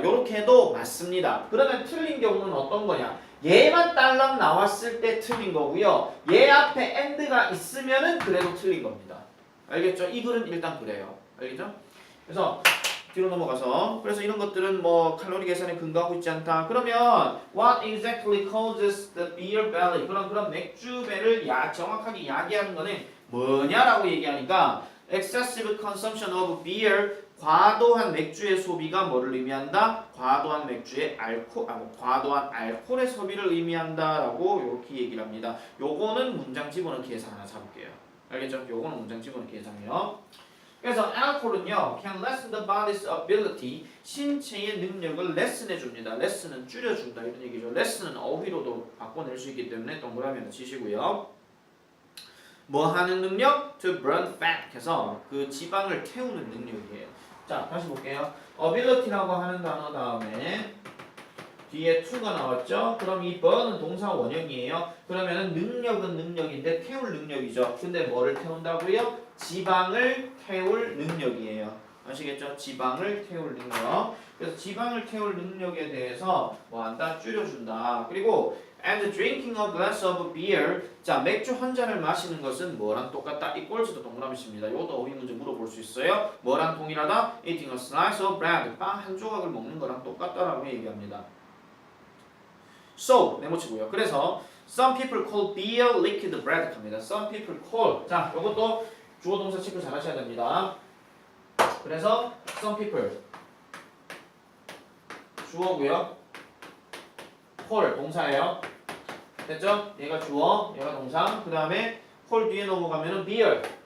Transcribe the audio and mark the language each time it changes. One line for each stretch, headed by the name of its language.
Korean: 이렇게 해도 맞습니다. 그러면 틀린 경우는 어떤 거냐? 얘만 딸랑 나왔을 때 틀린 거고요. 얘 앞에 and가 있으면은 그래도 틀린 겁니다. 알겠죠? 이 글은 일단 그래요. 알겠죠? 그래서 뒤로 넘어가서 그래서 이런 것들은 뭐 칼로리 계산에 근거하고 있지 않다.
English: 그러면 what exactly causes the beer belly?
Korean: 그런 맥주배를 정확하게 야기하는 거는 뭐냐라고 얘기하니까
English: excessive consumption of beer
Korean: 과도한 맥주의 소비가 뭐를 의미한다? 과도한 맥주의 과도한 알코올의 소비를 의미한다라고 이렇게 얘기를 합니다. 요거는 문장 집어넣기 계산 하나 잡을게요. 알겠죠? 요거는 문장 집어넣기 계산이요. 그래서 alcohol은요
English: can lessen the body's ability
Korean: 신체의 능력을 레슨해 줍니다. 레슨은 줄여준다 이런 얘기죠. 레슨은 어휘로도 바꿔낼 수 있기 때문에 동그라미를 치시고요. 뭐 하는 능력?
English: To burn fat
Korean: 해서 그 지방을 태우는 능력이에요. 자 다시 볼게요. ability라고 하는 단어 다음에 뒤에 to가 나왔죠? 그럼 이 burn은 동사 원형이에요. 그러면은 능력은 능력인데 태울 능력이죠. 근데 뭐를 태운다고요? 지방을 태울 능력이에요. 아시겠죠? 지방을 태울 능력. 그래서 지방을 태울 능력에 대해서 뭐 한다? 줄여준다. 그리고
English: and drinking a glass of beer.
Korean: 자, 맥주 한 잔을 마시는 것은 뭐랑 똑같다? equals도 동그라미입니다. 이것도 어휘 문제 물어볼 수 있어요. 뭐랑 동일하다?
English: eating a slice of bread.
Korean: 빵 한 조각을 먹는 거랑 똑같다라고 얘기합니다. So, 네모치고요. 그래서
English: some people call beer liquid bread
Korean: 합니다.
English: Some people call.
Korean: 자, 이것도 주어 동사 체크 잘 하셔야 됩니다. 그래서
English: some people
Korean: 주어고요. call 동사예요. 됐죠? 얘가 주어, 얘가 동사. 그 다음에 call 뒤에 넘어가면은 beer.